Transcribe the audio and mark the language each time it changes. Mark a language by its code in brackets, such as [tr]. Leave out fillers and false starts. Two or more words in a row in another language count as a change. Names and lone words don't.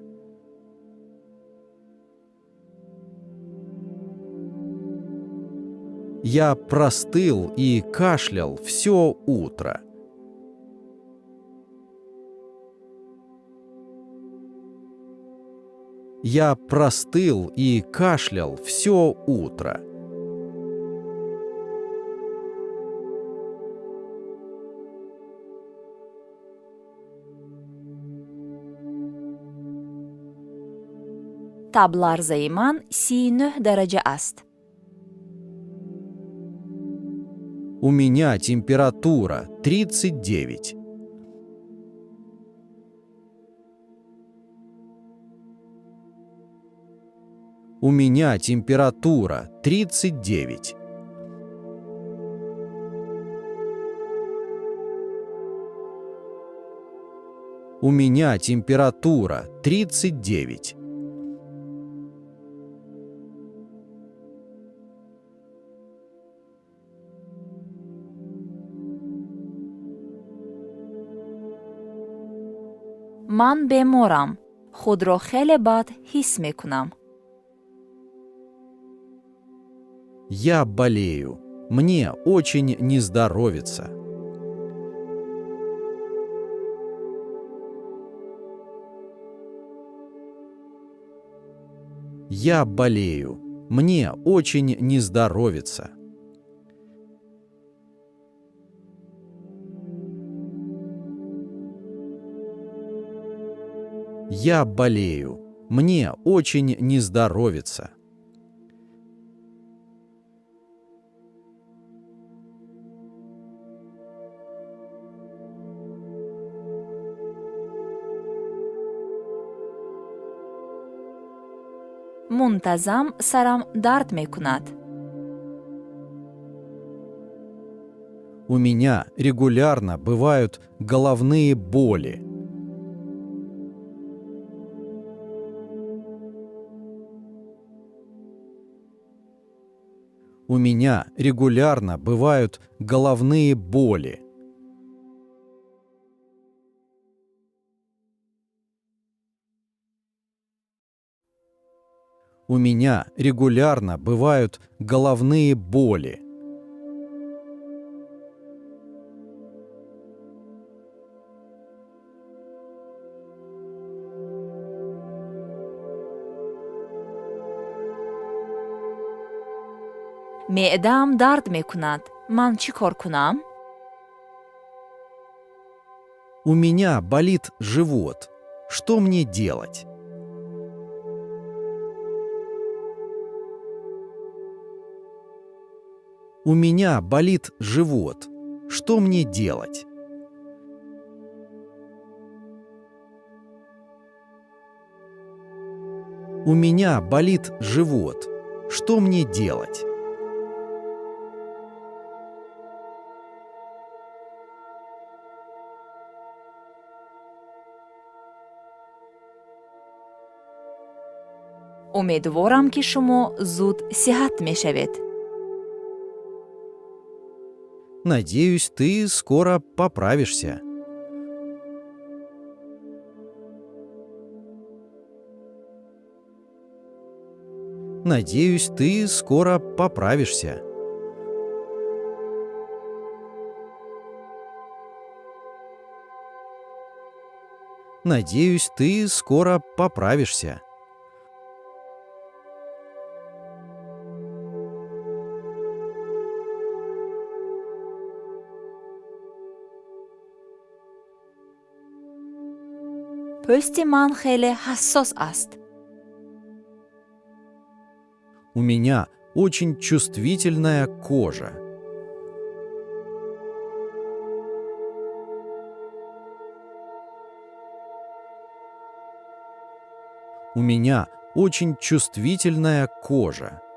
[ru] Я простыл и кашлял все утро. Я простыл и кашлял все утро. [tg] табларзаи ман 39 дараҷа аст. [ru] У меня температура 39. У меня температура 39. У меня температура 39. [tg] ман беморам. худро хеле бад ҳис мекунам. [ru] Я болею. Мне очень не здоровится. Я болею. Мне очень не здоровится. Я болею. Мне очень не здоровится. [tg] мунтазам сарам дард мекунад. [ru] У меня регулярно бывают головные боли. У меня регулярно бывают головные боли. У меня регулярно бывают головные боли. [tg] меъдаам дард мекунад. ман чӣ кор кунам? [ru] У меня болит живот. Что мне делать? У меня болит живот. Что мне делать? У меня болит живот. Что мне делать? [tg] умедворам ки шумо зуд сиҳат мешавед. [ru] Надеюсь, ты скоро поправишься. Надеюсь, ты скоро поправишься. Надеюсь, ты скоро поправишься. [tg] пӯсти ман хеле ҳассос аст. [ru] У меня очень чувствительная кожа. У меня очень чувствительная кожа.